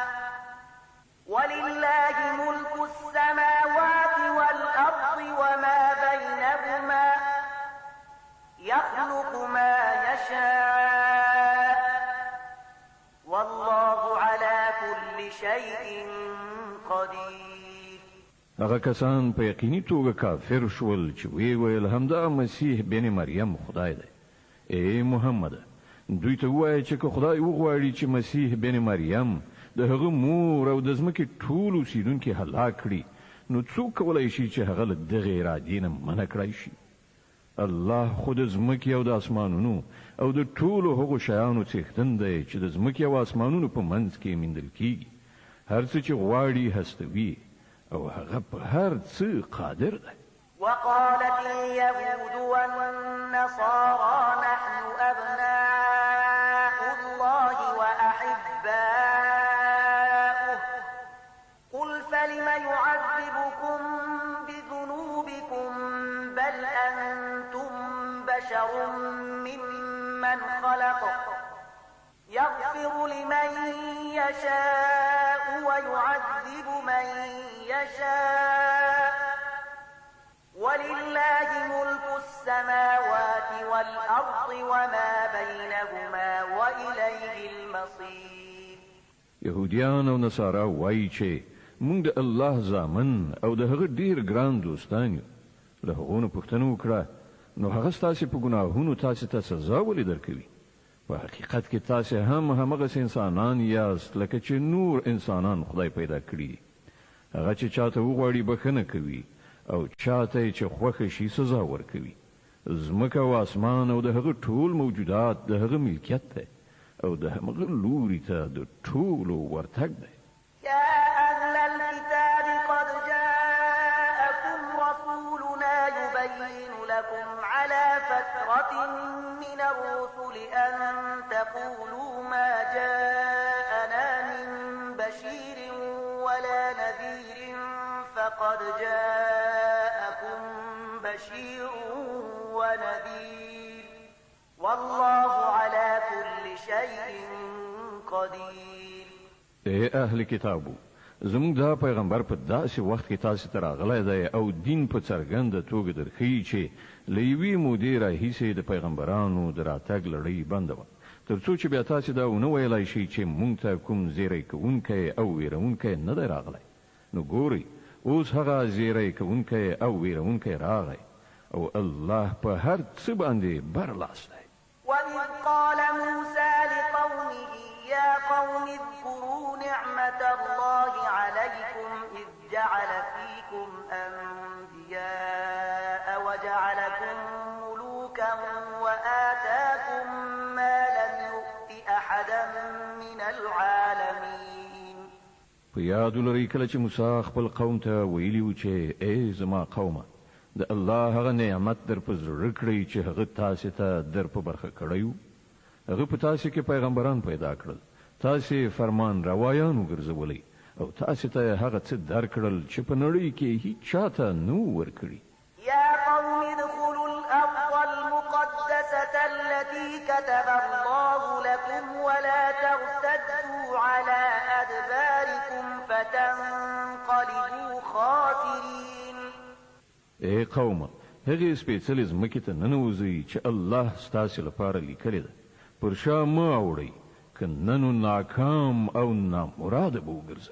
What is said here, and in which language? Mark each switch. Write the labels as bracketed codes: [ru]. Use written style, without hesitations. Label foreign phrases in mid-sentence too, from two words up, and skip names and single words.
[ar] ولله ملك السماوات والأرض وما بينهما يخلق ما يشاء والله على كل شيء قدير. [ps] هغه کسان په یقیني توګه کافر شول چې وی ویل همدا مسیح بن مریم خدای دی. ای محمد دوی ته وایي چې خدای وغواړي چې مسیح بن مریم د هغه مور او د ځمکې ټول اوسیدونکي هلاک کړي نو څوک کولای شي چې هغه له دغه ارادې نه منع کړی شي؟ الله خود ځمکې او د اسمانونو او د ټولو هغو شیانو څښتن دی چې د ځمکې او اسمانونو په منځ کې میندل کیږي. هر څه چې غواړي هستوي او هغه په هر څه قادر دی. [ar] وقالت اليهود والنصارى نحن أبناء الله وأحباؤه قل فلم يعذبكم بذنوبكم بل أنتم بشر ممن خلق يغفر لمن يشاء ويعذب من يشاء ولله ملك السماوات والأرض وما بينهما وإليه المصير. [ps] يهوديان او نصارا وایي چې موږ د الله زامن او د هغه ډیر ګران دوستان یو. له هغه پوښتنه وکړه نو هغه ستاسو په ګناهونو تاسو ته سزا ولې درکوي؟ په حقیقت کې تاسو هم همغه انسانان یاست لکه چې نور انسانان خدای پیدا کړی. هغه چې چاته وغواړي بخنه کوي او چاته چې خوښ شي سزا ورکوي. ځمکه او اسمان او د هغه ټول موجودات د هغه ملکیت دی او د هغه لوري ته د ټولو ورتګ دی. [ar] يا أهل الكتاب قد جاءكم رسولنا يبين لكم على فترة من الرسل أن تقولوا ما جاءنا من بشير ولا نذير فقد جاءكم بشير ونذير والله على كل شيء قدير. [ps] اے اهل کتابو زموږ دا پیغمبر په داسې وخت کې تاسو ته راغلی دی او دین په څرګنده توګه درښیي چې له یوې مودې راهیسې د پیغمبرانو د راتګ لړۍ بنده وه تر څو چې بیا تاسې دا ونه ویلای شئ چې مونږ ته کوم زیری کوونکی او ویرونکی نه دی راغلی نو ګورئ اوس هغه زیری کوونکی او ویرونکی راغی او الله په هر څه باندې برلاس دی. [ar] وإذ قال موسى لقومه يا قوم اذكروا نعمة الله عليكم إذ جعل فيكم أنبياء وجعلكم ملوكا وآتاكم ما لم يؤت أحدا من العالمين. [ps] په یاد ولرئ کله چې موسی خپل قوم ته ویلي و چې ای زما قومه د الله هغه نعمت در په زړه کړئ چې هغه تاسې ته در په برخه کړی و. هغه په تاسې کې پیغمبران پیدا کړل، تاسې فرمان روایان وګرځولئ او تاسې ته هغه څه درکړل چې په نړۍ کې هیڅ چاته نه و ورکړي. [ar] يا قوم ادخلوا الأرض المقدسة التي كتب الله لكم ولا ترتدوا على أدباركم فتنقلبوا خاسرين. [ps] ای قومه هغې سپېڅلې ځمکې ته ننوځئ چې الله ستاسې لپاره لیکلې ده، پر شا مه اوړئ که نه نو ناکام او نامراده به وګرځئ.